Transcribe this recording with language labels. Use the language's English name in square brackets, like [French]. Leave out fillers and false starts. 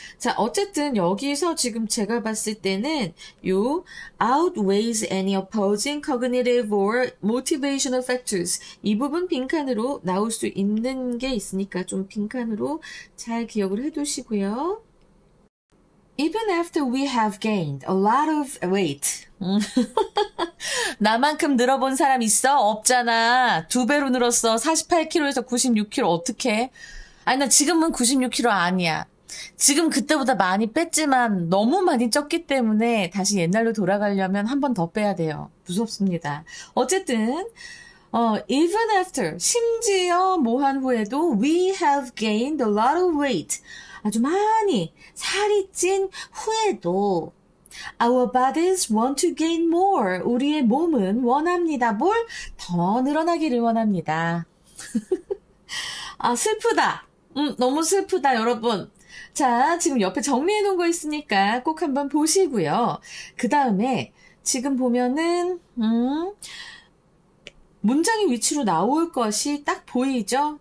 [Korean] 자, 어쨌든 여기서 지금 제가 봤을 때는 요 outweighs any opposing cognitive or motivational factors 이 부분 빈칸으로 나올 수 있는 게 있으니까 좀 빈칸으로 잘 기억을 해두시고요. [English] Even after we have gained a lot of weight. [Korean] 나만큼 늘어본 사람 있어? 없잖아. 2배로 늘었어. 48kg에서 96kg 어떡해? 아니, 나 지금은 96kg 아니야. 지금 그때보다 많이 뺐지만 너무 많이 쪘기 때문에 다시 옛날로 돌아가려면 한 번 더 빼야 돼요. 무섭습니다. 어쨌든 even after, 심지어 뭐한 후에도 we have gained a lot of weight. 아주 많이 살이 찐 후에도 our bodies want to gain more. 우리의 몸은 원합니다. 뭘? 더 늘어나기를 원합니다. 슬프다. 너무 슬프다, 여러분. 자, 지금 옆에 정리해 놓은 거 있으니까 꼭 한번 보시고요. 그 다음에 지금 보면은 문장의 위치로 나올 것이 딱 보이죠?